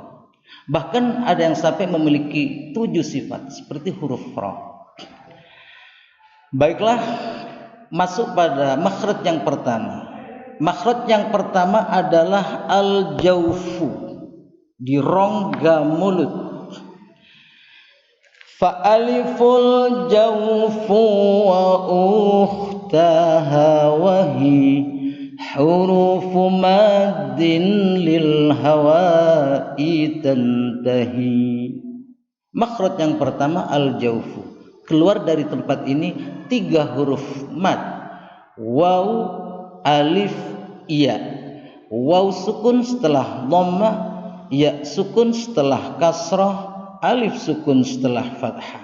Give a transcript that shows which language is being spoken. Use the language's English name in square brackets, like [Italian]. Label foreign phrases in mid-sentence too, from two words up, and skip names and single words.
[Indonesian] Bahkan ada yang sampai memiliki 7 sifat seperti huruf ra. Baiklah, masuk pada makhraj yang pertama. Makhraj yang pertama adalah al-jawfu, di rongga mulut. [Arabic] فألف الجوف وأختاها وهي حروف مد للهواء تنتهي. [Indonesian] Makhraj yang pertama al-jawfu, keluar dari tempat ini 3 huruf mad, waw, alif, ya. Waw sukun setelah dhammah, ya sukun setelah kasrah, alif sukun setelah fathah.